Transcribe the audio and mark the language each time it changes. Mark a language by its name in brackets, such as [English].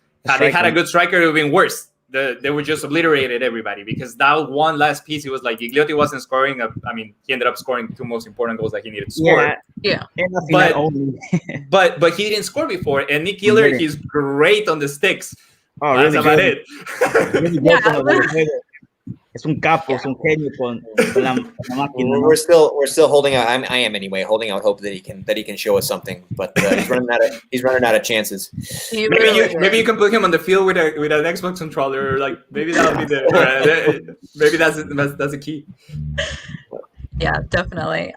[English] Had they had a good striker, it would have been worse. They would just obliterated everybody, because that one last piece, it was like Gigliotti wasn't scoring. I mean, he ended up scoring the two most important goals that he needed to score. Yeah. But he didn't score before. And Nick Giller, he's great on the sticks. Oh, that's really about it. [Spanish] Es un capo, es un genio con la máquina. [English] We're still holding out. I am anyway, holding out hope that he can show us something. But he's running out of chances. Maybe you can put him on the field with an Xbox controller. Like, maybe that'll be the maybe that's the key. Yeah, definitely.